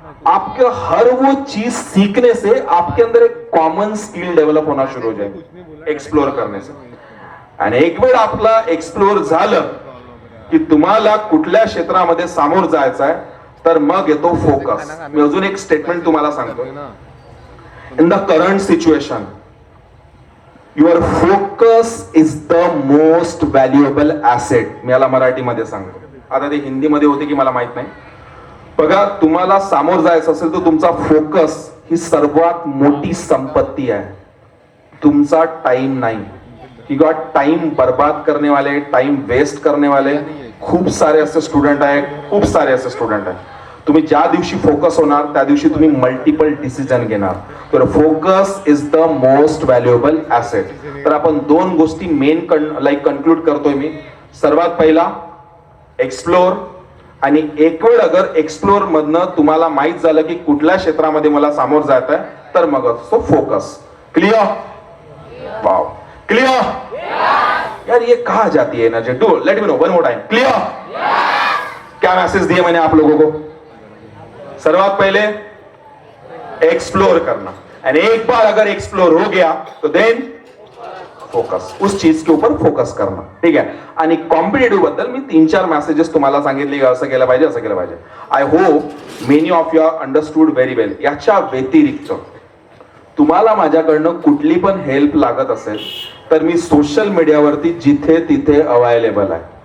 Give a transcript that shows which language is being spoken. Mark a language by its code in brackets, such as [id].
[hi] आपके हर वो चीज सीखने से आपके अंदर एक कॉमन स्किल डेव्हलप होना शुरू हो जाएगी एक्सप्लोर करने से. [mr] आणि एक वेळ आपला एक्सप्लोर झालं की तुम्हाला कुठल्या क्षेत्रामध्ये सामोर जायचं आहे तर मग येतो फोकस. मी अजून एक स्टेटमेंट तुम्हाला सांगतो. [en] In the current situation your focus is the most valuable asset. [mr] मी याला मराठीमध्ये सांगतो, आता ते हिंदीमध्ये होते की मला माहित नाही. बघा, तुम्हाला सामोर जायचं असेल तर तुमचा फोकस ही सर्वात मोठी संपत्ती आहे, तुमचा टाइम नाही. किंवा [hi] टाइम बर्बाद करने वाले, [mr] टाइम वेस्ट करने वाले खूप सारे असे स्टुडंट आहेत, खूप सारे असे स्टुडंट आहेत. तुम्ही ज्या दिवशी फोकस होणार त्या दिवशी तुम्ही मल्टिपल डिसिजन घेणार. तर [en] Focus is the most valuable asset. [mr] तर आपण 2 गोष्टी मेन कन्क्लूड करतोय मी. सर्वात पहिला एक्सप्लोर, आणि एक वेळ अगर एक्सप्लोर मधनं तुम्हाला माहित झालं की कुठल्या क्षेत्रामध्ये मला सामोर जायचं आहे तर मग असतो फोकस. [en] Clear? Wow, clear? [hi] यार ये कहा जाती है energy? [en] Do let me know one more time. Clear? [hi] क्या मैसेज दिए मैंने आप लोगों को? सर्वात पहले एक्सप्लोर करना, एंड एक बार अगर एक्सप्लोर हो गया तो देन फोकस, उस चीज के ऊपर फोकस करना. [mr] ठीक आहे. आणि कॉम्पिटेटिव्ह बद्दल मी 3-4 मेसेजेस तुम्हाला सांगितले की असं केलं पाहिजे, असं केलं पाहिजे. [en] I hope many of you understood very well. [mr] याच्या व्यतिरिक्त तुम्हाला माझ्याकडनं कुठली पण हेल्प लागत असेल तर मी सोशल मीडियावरती जिथे तिथे अवेलेबल आहे.